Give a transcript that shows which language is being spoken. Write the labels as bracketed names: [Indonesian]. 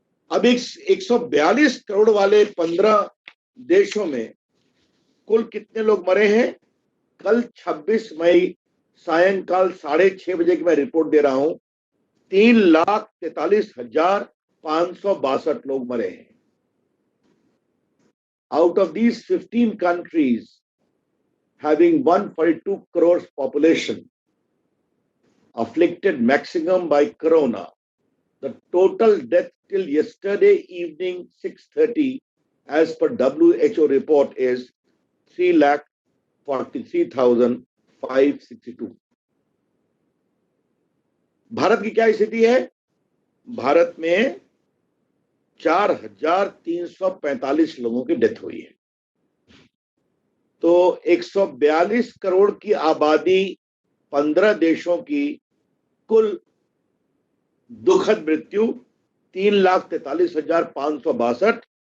[Hindi] अब 142 करोड़ वाले 15 देशों में कुल कितने लोग मरे हैं? कल 26 मई सायंकाल 6:30 बजे की मैं रिपोर्ट दे रहा हूं, 3,43,562 लोग मरे हैं। [English] Out of these 15 countries having 142 crores population afflicted maximum by corona, the total death till yesterday evening 6:30 as per WHO report is 3,43,562. [Hindi] Bharat की क्या स्थिति है? भारत में 4,345 लोगों की डेथ हुई है। तो 142 करोड़ की आबादी 15 देशों की कुल दुखद मृत्यु 3,43,562।